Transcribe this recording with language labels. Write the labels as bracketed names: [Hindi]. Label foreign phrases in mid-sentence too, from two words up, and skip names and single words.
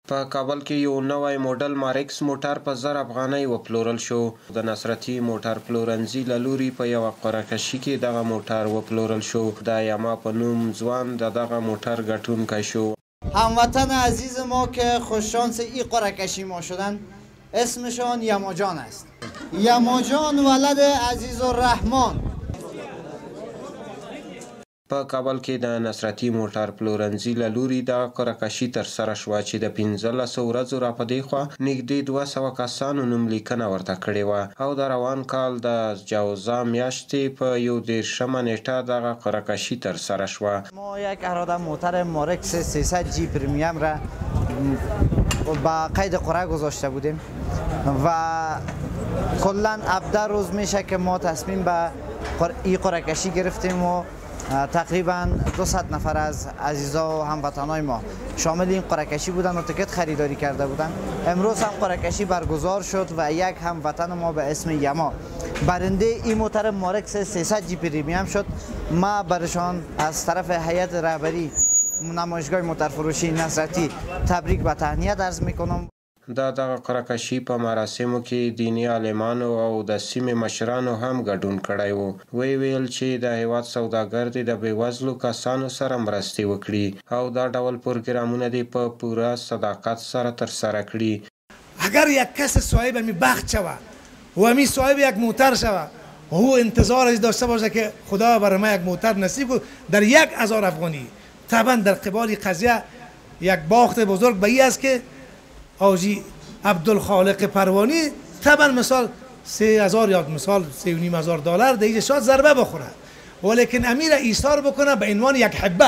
[Pashto] په کابل کې یو نوی موډل مارکس موټر په 1000 افغانۍ وپلورل شو. د نصرتي موټر پلورنځي له لوري په یوه قرعه‌کشي کې دغه موټر وپلورل شو. د یاما په نوم ځوان دغه موټر ګټونکی شو. [Persian] هموطن عزیز ما که خوششانس این قرعه‌کشی ما شدن اسمشان یاما جان است. یاما جان ولد عزیز الرحمن. [Pashto] په کابل کې د نصرتي موټر پلورنځي له لوري دغه قرعه‌کشي ترسره شوه چې د 15 ورځو را په دې خوا نږدې 200 کسانو نوملیکنه ورته کړې وه او د روان کال د جوزا میاشتې په 11 نیټه دغه قرعه‌کشی ترسره شوه. [Persian] ما یک اراده موتر مارکس 300 جی پرمیم را با قید قرعه گذاشته بودیم و کلا 17 روز میشه که ما تصمیم به این قرعه‌کشی گرفتیم و تقریبا 200 نفر از عزیزا و هموطنای ما شامل این قرعه‌کشی بودن و تکت خریداری کرده بودن. امروز هم قرعه‌کشی برگزار شد و یک هموطن ما به اسم یاما برنده این موتر مارکس 300 جی پرمیم شد. ما برشان از طرف هیئت رهبری نمایشگاه موتر فروشی نصرتی تبریک و تهنیت عرض میکنم. [Pashto] دغه قرعه‌کشي په مراسمو کې دینی عالمانو او د سیمې مشرانو هم ګډون کړی و. ویل چې د هیواد سوداګر دې د بېوزلو کسانو سره مرستې وکړي او دا ډول پروګرامونه دې په پوره صداقت سره ترسره کړي. [Persian] اگر یک کس صاحب می بخت شود و می صاحب یک موتر شود و او انتظارش داشته باشه که خدا برای ما یک موتر نصیب کنه در 1000 افغانی، طبعا در قبال قضیه یک باخت بزرگ به این است که آجی عبدالخالق پروانی طبعا مثال 3000 یا مثال 3500 دلار دیگه شاید ضربه بخوره ولیکن امیر ایثار بکنه به عنوان یک حبه.